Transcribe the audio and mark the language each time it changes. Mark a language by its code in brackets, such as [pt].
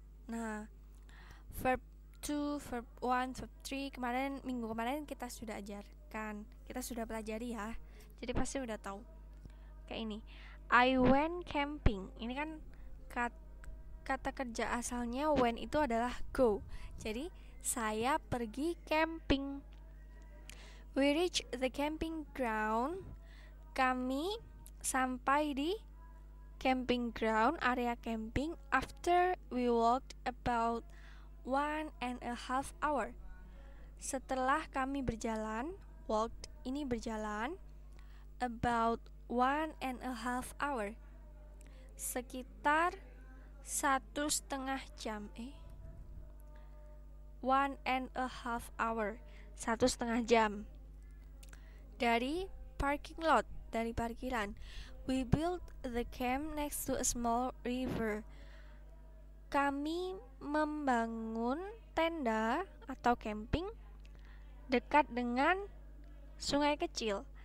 [id] Nah, verb to, verb 1, verb 3 minggu kemarin kita sudah ajarkan, kita sudah pelajari ya. Jadi pasti udah tahu. Kayak ini. [en] I went camping. [id] Ini kan kata kerja asalnya went itu adalah go. Jadi saya pergi camping. [en] We reached the camping ground. [id] Kami sampai di camping ground, area camping, [en] after we walked about 1.5 hour. [id] Setelah kami berjalan, walked ini berjalan, [en] about 1.5 hour, [id] sekitar 1,5 jam. [en] 1.5 hour, [id] 1,5 jam. Dari parking lot, dari parkiran. [en] We built the camp next to a small river. [id] Kami membangun tenda atau camping dekat dengan sungai kecil.